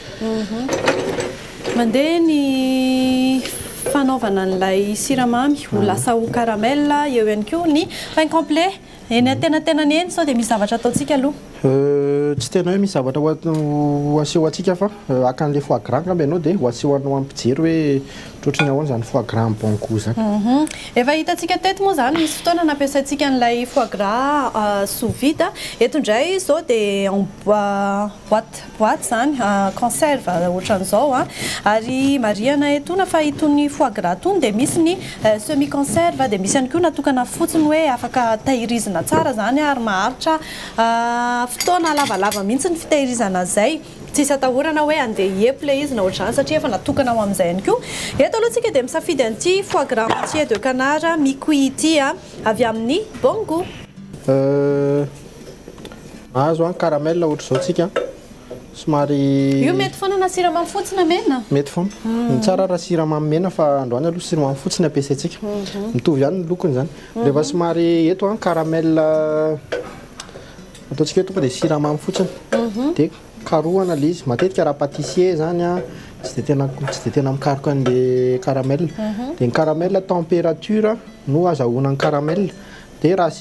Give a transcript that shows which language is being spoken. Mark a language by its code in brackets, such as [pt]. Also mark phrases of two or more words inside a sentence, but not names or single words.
[mg] mandeha ny fanaovana an'ilay siramamy ho lasa ho caramel eo ihany koa ny [fr] pain complet [mg] eny atenantenany eny sao dia misy zavatra ataontsika aloha tsy tena hoe misy zavatra ho aseho atsika fa akan'ilay [fr] foie gras [mg] ngamba ianao dia ho aseho anao ampijery hoe ohatrany ahoana zany [fr] foie gras [mg] ny [fr] bon goût [mg] zany efa hitantsika teto moa zany misy fotoana nampiasaintsika an'ilay [fr] foie gras sous vide [mg] eto indray izao dia [fr] en boîte [mg] zany conserve ohatran'izao ary mariana etona fa itony [fr] foie gras [mg] tony dia misy ny [fr] semi conserve [mg] dia misy ihany koa natokana fotsiny hoe afaka tahirizina tsara zany ary maharitra fotoana lavalava mihitsy ny fitahirizana zay tsisy atahorana hoe andeha eple izy na ohatrany satria efa natokana ho amin'izay ihany koa eto aloha tsika dia misafidy an'ity [fr] foie gras entier de canard mi-cuit [mg] ity avy amin'ny [fr] bon goût [mg] azo caramel ohatra zao tsika somary io mety foana na siramamy fotsiny mena mety foana ny tsara raha siramamy mena fa androany aloha siramamy fotsiny ampiasaintsika mitovy ihany ny lokony zany rehefa somary eto caramel ataontsika eto dia siramamy fotsiny dia karohana ilay izy matetika raha pâtissier zany tsy dia tena mikaroka an'ilay caramel dia ny [fr] caramel température [mg] no azahoana ny caramel dia raha